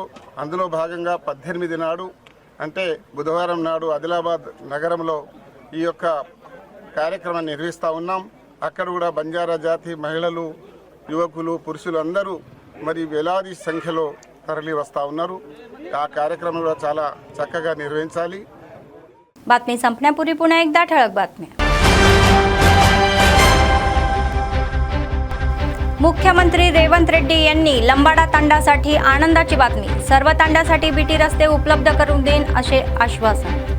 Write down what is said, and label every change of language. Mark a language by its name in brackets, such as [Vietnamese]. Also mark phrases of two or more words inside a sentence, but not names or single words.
[Telugu] అందులో భాగంగా 18 నాడు అంటే బుధవారం నాడు ఆదిలాబాద్ నగరంలో ఈ యొక్క కార్యక్రమాన్ని నిర్వహిస్తూ ఉన్నాం। అక్కడ కూడా బంజారా జాతి మహిళలు, యువకులు, పురుషులు అందరూ మరి వేలాది సంఖ్యలో తరలి వస్తూ ఉన్నారు। ఆ కార్యక్రమం కూడా చాలా చక్కగా నిర్వహించాలి। [Marathi] बातमी संपण्यापूर्वी पुन्हा एकदा ठळक बातम्या। मुख्यमंत्री रेवंत रेड्डी यांनी लंबाडा तांडासाठी आनंदाची बातमी, सर्व तांड्यासाठी बीटी रस्ते उपलब्ध करून देईन असे आश्वासन।